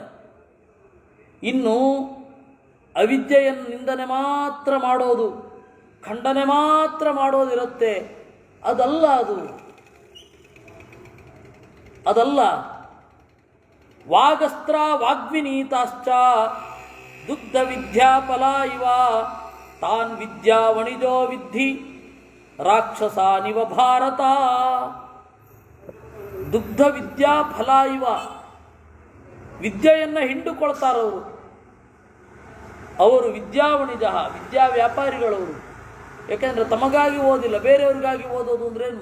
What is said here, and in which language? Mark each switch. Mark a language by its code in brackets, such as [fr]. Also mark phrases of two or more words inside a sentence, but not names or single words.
[kn] ಇನ್ನು ಅವಿದ್ಯೆಯನ್ನು ನಿಂದನೆ ಮಾತ್ರ ಮಾಡೋದು, ಖಂಡನೆ ಮಾತ್ರ ಮಾಡೋದಿರುತ್ತೆ. ಅದಲ್ಲ. [sa] ವಾಗಸ್ತ್ರ ವಾಗ್ವಿನೀತಾಶ್ಚ ದುಗ್ಧ ವಿದ್ಯಾ ಫಲ ಇವ ತಾನ್ ವಿದ್ಯಾ ವಣಿಜೋ ವಿದ್ಧಿ ರಾಕ್ಷಸಾನಿವ ಭಾರತ. ದುಗ್ಧ ವಿದ್ಯಾ ಫಲ ಇವ. [kn] ವಿದ್ಯೆಯನ್ನು ಹಿಂಡುಕೊಳ್ತಾರವರು. ಅವರು ವಿದ್ಯಾವಣಿಜ, ವಿದ್ಯಾ ವ್ಯಾಪಾರಿಗಳವರು. ಯಾಕೆಂದರೆ ತಮಗಾಗಿ ಓದಿಲ್ಲ, ಬೇರೆಯವ್ರಿಗಾಗಿ ಓದೋದು ಅಂದ್ರೆ ಏನು?